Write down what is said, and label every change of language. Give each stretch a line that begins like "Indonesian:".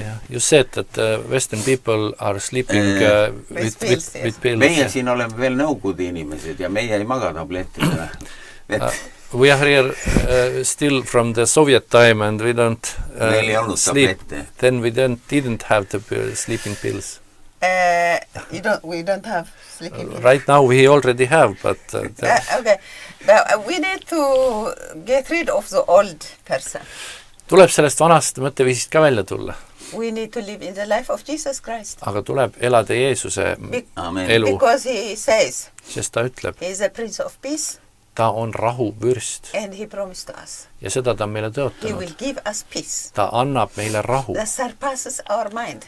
English: You said that Western people are sleeping With pills, yes. with pills.
Estonian: meie siin oleme veel Nõukogude inimesed ja meie ei maga tablettidele.
English: We are here still from the Soviet time and we don't
Estonian: meil ei olnud
English: sleep.
Estonian: tablette.
English: Then we didn't have the sleeping pills. We don't have sleeping pills. Right now we already have, but Okay. We need to get rid of the old person.
Estonian: tuleb sellest vanast mõtteviisist ka välja tulla.
English: We need to live in the life of Jesus Christ.
Estonian: Aga tuleb elada Jeesuse
English: Amen.
Estonian: elu,
English: Because he says
Estonian: sest ta ütleb,
English: he is a prince of peace
Estonian: ta on rahuvürst
English: and he promised to us.
Estonian: ja seda ta on meile
English: He
Estonian: tõotanud.
English: will give us peace
Estonian: Ta annab meile rahu
English: that surpasses our mind.